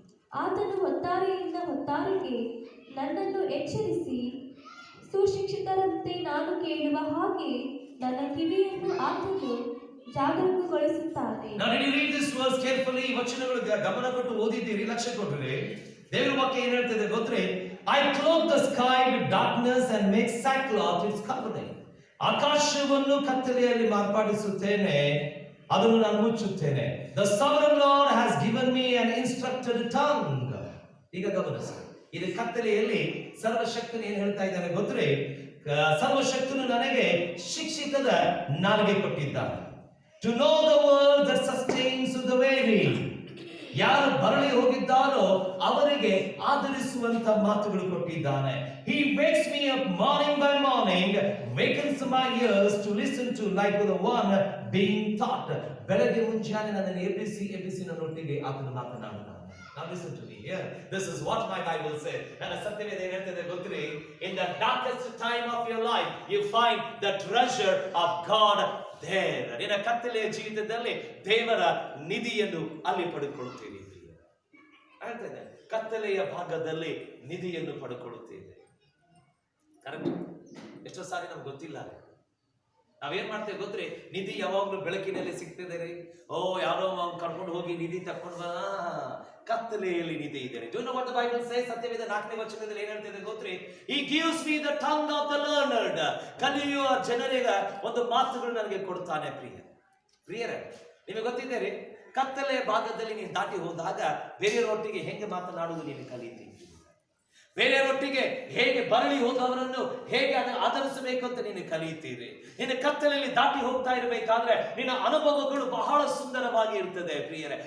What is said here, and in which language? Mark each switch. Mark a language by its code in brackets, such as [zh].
[kn] ಆತನು ಹೊತ್ತಾರೆಯಿಂದ ಹೊತ್ತಾರೆಗೆ ನನ್ನನ್ನು ಎಚ್ಚರಿಸಿ, ಸುಶಿಕ್ಷಿತರಂತೆ ನಾನು ಕೇಳುವ ಹಾಗೆ ನನ್ನ ಕಿವಿಯನ್ನು ಆತನು ಜಾಗರೂಕಗೊಳಿಸುತ್ತಾನೆ. ಈ ವಚನಗಳು ಗಮನ ಕೊಟ್ಟು ಓದಿದ್ದೀರಿ, ಲಕ್ಷ್ಯ ಕೊಟ್ಟರೆ ದೇವರ ವಾಕ್ಯ ಏನ್ ಹೇಳ್ತದೆ ಗೊತ್ತೇ? [en] I clothe the sky with darkness and make sackcloth its covering. [kn] ಆಕಾಶವನ್ನು ಕತ್ತಲೆಯಲ್ಲಿ ಮಾರ್ಪಡಿಸುತ್ತೇನೆ, ಅದನ್ನು ನಾನು ಮುಚ್ಚುತ್ತೇನೆ. [en] The sovereign Lord has given me an instructed tongue. [kn] ಈಗ ಗಮನಿಸಿ, ಇದು ಕತ್ತಲೆಯಲ್ಲಿ ಸರ್ವಶಕ್ತನು ಏನ್ ಹೇಳ್ತಾ ಇದ್ದಾನೆ ಗೊತ್ತೇ? ಸರ್ವಶಕ್ತನು ನನಗೆ ಶಿಕ್ಷಿತದ ನಾಲಿಗೆ ಕೊಟ್ಟಿದ್ದಾನೆ. [en] To know the word that sustains the weary. [kn] ಯಾರು ಬರಳಿ ಹೋಗಿದ್ದಾರೋ ಅವರಿಗೆ ಆಧರಿಸುವಂತ ಮಾತುಗಳು ಕೊಟ್ಟಿದ್ದಾನೆ. [en] He wakes me up morning by morning, wakens my ears to listen to like the one being taught. [kn] ಬೆಳಗ್ಗೆ ಮುಂಜಾನೆ ನನ್ನನ್ನು ಎಬ್ಬಿಸಿ ನನ್ನೊಟ್ಟಿಗೆ ಆತನು ಮಾತನಾಡುತ್ತಾನೆ. [en] Now listen to me here. This is what my Bible says. [kn] ನನ್ನ ಸತ್ಯವೇದ ಏನು ಹೇಳ್ತದೆ ಗೊತ್ತೇ? [en] In the darkest time of your life, you find the treasure of God there. [kn] ನಿನ್ನ ಕತ್ತಲೆಯ ಜೀವಿತದಲ್ಲಿ ದೇವರ ನಿಧಿಯನ್ನು ಅಲ್ಲಿ ಪಡೆದುಕೊಳ್ಳುತ್ತೀರಿ. ಹೇಳ್ತೇನೆ, ಕತ್ತಲೆಯ ಭಾಗದಲ್ಲಿ ನಿಧಿಯನ್ನು ಪಡೆದುಕೊಳ್ಳುತ್ತೇವೆ. ಕರೆಕ್ಟ್? ಎಷ್ಟೋ ಸಾರಿ ನಮ್ಗೆ ಗೊತ್ತಿಲ್ಲ. ನಾವೇನ್ ಮಾಡ್ತೇವೆ ಗೊತ್ತೇ? ನಿಧಿ ಯಾವಾಗ್ಲೂ ಬೆಳಕಿನಲ್ಲಿ ಸಿಗ್ತದೆ ರೀ. ಯಾರೋ ಕರ್ಕೊಂಡು ಹೋಗಿ ನಿಧಿ ತಕೊಂಡು ಕತ್ತಲೆಯಲ್ಲಿ ನಿಧಿ ಇದೆ. [en] Do you know what the Bible says? [kn] ಸತ್ಯವೇದ 4ನೇ ವಚನದಲ್ಲಿ ಏನ್ ಹೇಳ್ತಿದೆ ಗೊತ್ತೇ? [en] He gives me the tongue of the learned. [kn] ಕಲಿಯುವ ಜನರಿಗೆ ಒಂದು ಮಾತುಗಳು ನನಗೆ ಕೊಡ್ತಾನೆ ಪ್ರಿಯರೇ. ನಿಮಗೆ ಗೊತ್ತಿದೆ, ಕತ್ತಲೆಯ ಭಾಗದಲ್ಲಿ ನೀನು ದಾಟಿ ಹೋದಾಗ ಬೇರೆಯವರೊಟ್ಟಿಗೆ ಹೆಂಗೆ ಮಾತನಾಡುವುದು ನೀನು ಕಲಿತೀವಿ. ಬೇರೆಯವರೊಟ್ಟಿಗೆ ಹೇಗೆ ಬರಲಿ ಹೋದವರನ್ನು ಹೇಗೆ ಆಧರಿಸಬೇಕು ಅಂತ ನೀನು ಕಲಿಯುತ್ತೀರಿ. ನಿನ್ನ ಕತ್ತಲೆಯಲ್ಲಿ ದಾಟಿ ಹೋಗ್ತಾ ಇರಬೇಕಾದ್ರೆ ನಿನ್ನ ಅನುಭವಗಳು ಬಹಳ ಸುಂದರವಾಗಿ ಇರ್ತದೆ ಪ್ರಿಯರೇ.